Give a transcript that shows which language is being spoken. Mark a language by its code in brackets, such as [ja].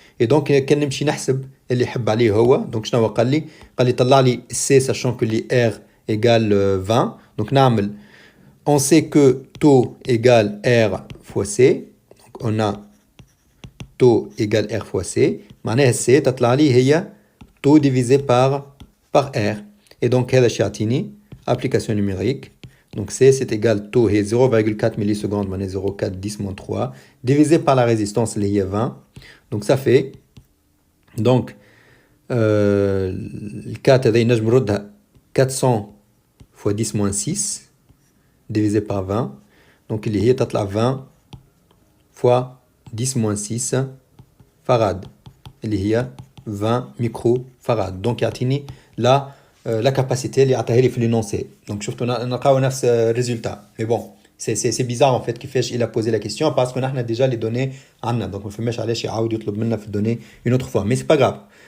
[fr] Et donc [ar] كان نمشي نحسب اللي يحب عليه هو. [fr] Donc [ar] شنو قال لي؟ قال لي طلع لي C [fr] sachant que les R égale 20. Donc [ar] نعمل [fr] on sait que taux égale R fois C. Donc on a taux égale R fois C. [ar] معناها [fr] C [ar] تطلع لي هي [fr] taux divisé par R. Et donc [ar] هذا شي يعطيني [fr] application numérique. Donc C c'est égal taux est 0,4 millisecondes, [ar] معناها [fr] 0,4 10-3 divisé par la résistance [ar] اللي هي [fr] 20. Donc ça fait donc [ar] ال 4 هذا نجم نردها [fr] 400 fois 10-6 divisé par 20. Donc [ar] اللي هي تطلع [fr] 20 fois 10-6 farad [ar] اللي هي [fr] 20 microfarad. Donc [ar] يعطيني [fr] la capacité [ar] اللي عطاها لي في [fr] l'énoncé. Donc [ar] شفتوا نلقاو نفس الريزولتا. [fr] Mais bon, c'est bizarre en fait [ar] كيفاش [fr] il a posé la question parce qu'on a déjà les données [ar] عندنا. [fr] Donc [ar] ما فهمناش علاش يعاود يطلب منا في الدوني [fr] une autre fois. Mais c'est pas grave.